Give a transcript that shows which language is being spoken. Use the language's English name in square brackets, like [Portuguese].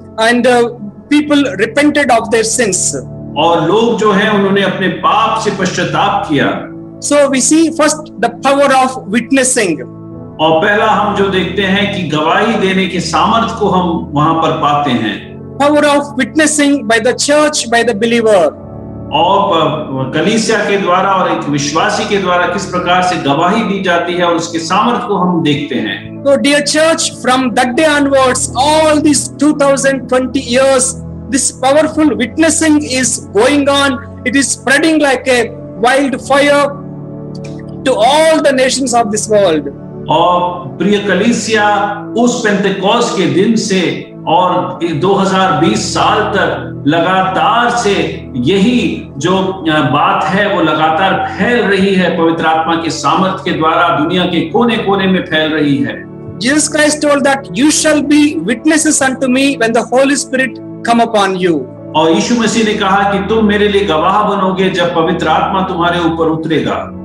[English] And people repented of their sins. [Hindi] और लोग जो है उन्होंने अपने पाप से पश्चाताप किया। [English] So we see first the power of witnessing. [Hindi] और पहला हम जो देखते हैं कि गवाही देने के सामर्थ को हम वहां पर पाते हैं। [English] Power of witnessing by the church, by the believer. [Hindi] और कलीसिया के द्वारा और एक विश्वासी के द्वारा किस प्रकार से गवाही दी जाती है और उसके सामर्थ्य को हम देखते हैं। [English] So dear church, from that day onwards, all these 2020 years, this powerful witnessing is going on. It is spreading like a wildfire to all the nations of this world. [Hindi] और प्रिय कलीसिया, उस पेंतेकोस्त के दिन से और 2020 साल तक लगातार से यही जो बात है वो लगातार फैल रही है, पवित्र आत्मा के सामर्थ्य के द्वारा दुनिया के कोने कोने में फैल रही है। [English] Jesus Christ told that you shall be witnesses unto me when the Holy Spirit come upon you. [Hindi] और यीशु मसीह ने कहा कि तुम मेरे लिए गवाह बनोगे जब पवित्र आत्मा तुम्हारे ऊपर उतरेगा।